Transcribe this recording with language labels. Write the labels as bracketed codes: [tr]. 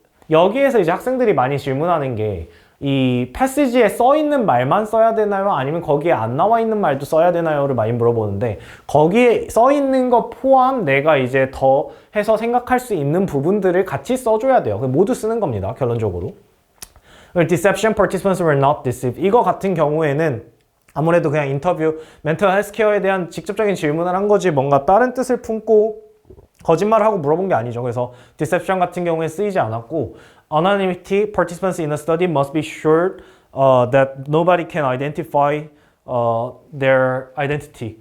[ko] 여기에서 이제 학생들이 많이 질문하는 게 이 패시지에 써 있는 말만 써야 되나요? 아니면 거기에 안 나와 있는 말도 써야 되나요?를 많이 물어보는데 거기에 써 있는 거 포함 내가 이제 더 해서 생각할 수 있는 부분들을 같이 써줘야 돼요. 모두 쓰는 겁니다. 결론적으로. [en] Deception, participants were not deceived. [ko] 이거 같은 경우에는 아무래도 그냥 인터뷰, 멘털 헬스케어에 대한 직접적인 질문을 한 거지 뭔가 다른 뜻을 품고 거짓말을 하고 물어본 게 아니죠. 그래서 [en] deception [ko] 같은 경우에 쓰이지 않았고 [en] Anonymity, participants in a study must be sure that nobody can identify their identity.